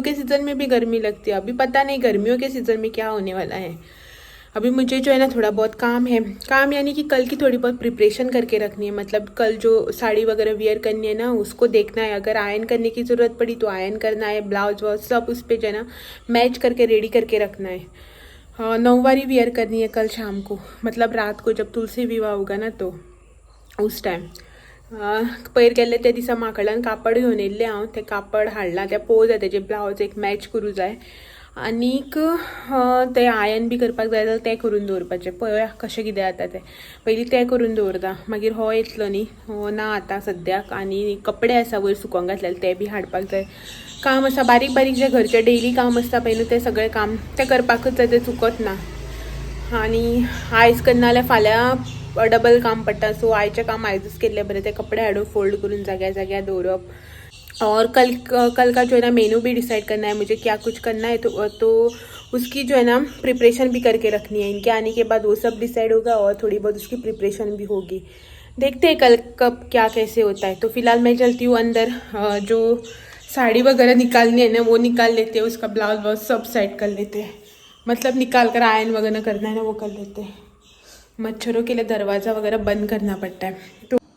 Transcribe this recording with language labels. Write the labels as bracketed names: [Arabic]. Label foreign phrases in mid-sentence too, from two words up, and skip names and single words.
[Hindi] के सीज़न में भी गर्मी लगती है अभी पता नहीं गर्मियों के सीज़न में क्या होने वाला है अभी मुझे जो है ना थोड़ा बहुत काम है काम यानी कि कल की थोड़ी बहुत प्रिपरेशन करके रखनी है मतलब कल जो साड़ी वगैरह वियर करनी है ना उसको देखना है अगर आयरन करने की ज़रूरत पड़ी तो आयरन करना है ब्लाउज वाउज सब उस पर जो है ना मैच करके रेडी करके रखना है 9वारी वियर करनी है कल शाम को मतलब रात को जब तुलसी विवाह होगा ना तो उस टाइम [Konkani] पयर गेल्ले ते दिसा म्हाका कडल्यान कापड घेवन येयल्लें हांव तें कापड हाडलां तें पोवूं जाय तेजें ब्लावज एक मॅच करूं जाय आनीक तें आयन बी करपाक जाय जाल्यार तें करून दवरपाचें पळोवया कशें कितें जाता तें पयलीं तें करून दवरता मागीर हो येतलो न्ही हो ना आतां सद्याक आनी कपडे आसा वयर सुकोवंक घातलेले ते बी हाडपाक जाय काम आसा बारीक बारीक जे घरचें डेली काम आसता पळय न्हू तें सगळें काम तें करपाकूच जाय तें चुकत ना आनी आयज करना जाल्यार फाल्यां डबल काम पड़ता सो आयचे काम आयजूच केल्ले बरे ते कपडे हाडून फोल्ड करून जाग्या जाग्यार दवरप [Hindi] और कल का जो है ना मेनू भी डिसाइड करना है मुझे क्या कुछ करना है तो उसकी जो है ना प्रिपरेशन भी करके रखनी है इनके आने के बाद वो सब डिसाइड होगा और थोड़ी बहुत उसकी प्रिपरेशन भी होगी देखते हैं कल कब क्या कैसे होता है तो फिलहाल मैं चलती हूँ अंदर जो साड़ी वगैरह निकालनी है ना वो निकाल लेते हैं उसका ब्लाउज व्लाउज सब सेट कर लेते हैं मतलब निकाल कर आयन वगैरह करना है ना वो कर लेते हैं मच्छरों के लिए दरवाज़ा वगैरह बंद करना पड़ता है तो